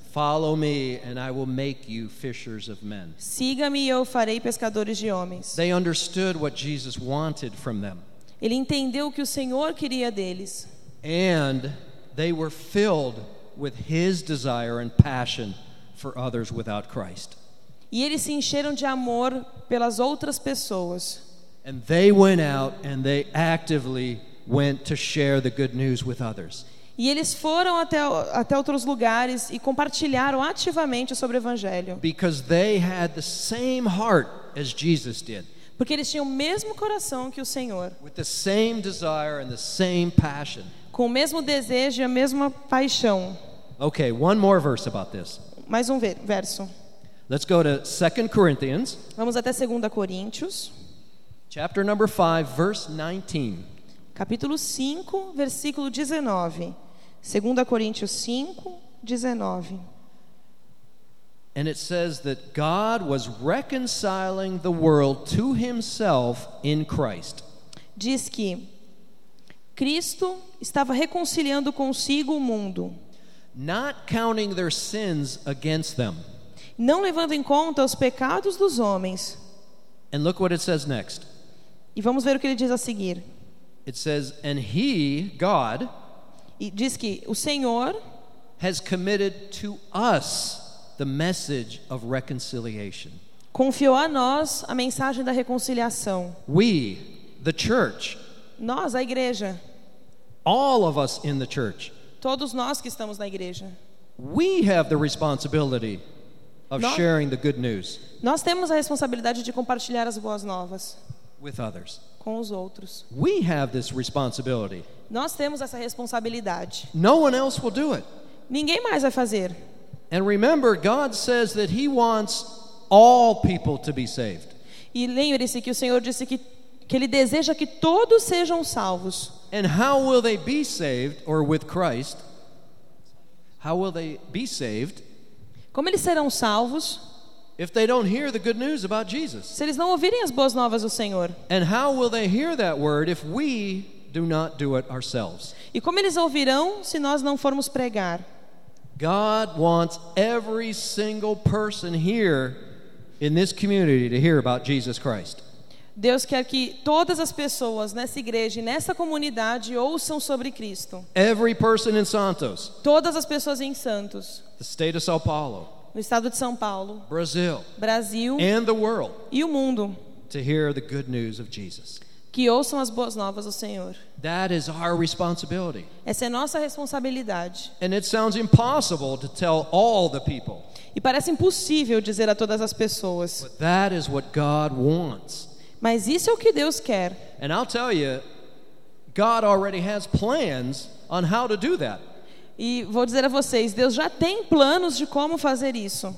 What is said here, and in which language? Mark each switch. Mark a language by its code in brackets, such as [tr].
[en] Follow me and I will make you fishers of men. [pt] Siga-me e eu farei pescadores de homens. [en] They understood what Jesus wanted from them. [pt] Ele entendeu o que o Senhor queria deles. [en] And they were filled with his desire and passion for others without Christ. [pt] E eles se encheram de amor pelas outras pessoas. [en] And they went out and they actively went to share the good news with others. [pt] E eles foram até outros lugares e compartilharam ativamente sobre o evangelho. [en] Because they had the same heart as Jesus did. [pt] Porque eles tinham o mesmo coração que o Senhor. [en] With the same desire and the same passion. [pt] Com o mesmo desejo e a mesma paixão. [en] Okay, one more verse about this. [pt] Mais um verso. [en] Let's go to 2 Corinthians. [pt] Vamos até 2 Coríntios. [en] Chapter number 5, verse 19. [pt] Capítulo 5, versículo 19. 2 Coríntios 5, 19. [en] And it says that God was reconciling the world to himself in Christ. [pt] Diz que Cristo estava reconciliando consigo o mundo. [en] Not counting their sins against them. [pt] Não levando em conta os pecados dos homens. [en] And look what it says next. [pt] E vamos ver o que ele diz a seguir. [en] It says, and he, God, [pt] e diz que o Senhor [en] has committed to us the message of reconciliation. [pt] Confiou a nós a mensagem da reconciliação. [en] We, the church. [pt] Nós, a igreja. [en] All of us in the church. [pt] Todos nós que estamos na igreja. [en] We have the responsibility of sharing the good news. [pt] Nós temos a responsabilidade de compartilhar as boas novas. [en] With others. [pt] Com os outros. [en] We have this responsibility. [pt] Nós temos essa responsabilidade. [en] No one else will do it. [pt] Ninguém mais vai fazer. [en] And remember, God says that he wants all people to be saved. [pt] E lembre-se que o Senhor disse que ele deseja que todos sejam salvos. [en] And how will they be saved, or with Christ? How will they be saved? [pt] Como eles serão salvos? [en] If they don't hear the good news about Jesus. [pt] Se eles não ouvirem as boas novas do Senhor. [en] And how will they hear that word if we do not do it ourselves? [pt] E como eles ouvirão se nós não formos pregar? [en] God wants every single person here in this community to hear about Jesus Christ. [pt] Deus quer que todas as pessoas nessa igreja e nessa comunidade ouçam sobre Cristo. [en] Every person in Santos. [pt] Todas as pessoas em Santos. [en] The state of São Paulo. [pt] No estado de São Paulo. [en] Brazil. [pt] Brasil. [en] And the world. [pt] E o mundo. [en] To hear the good news of Jesus. [pt] Que ouçam as boas novas do Senhor. [en] That is our responsibility. [pt] Essa é nossa responsabilidade. [en] And it sounds impossible to tell all the people. [pt] E parece impossível dizer a todas as pessoas. [en] But that is what God wants. [pt] Mas isso é o que Deus quer. [en] And I'll tell you, God already has plans on how to do that. [pt] E vou dizer a vocês, Deus já tem planos de como fazer isso.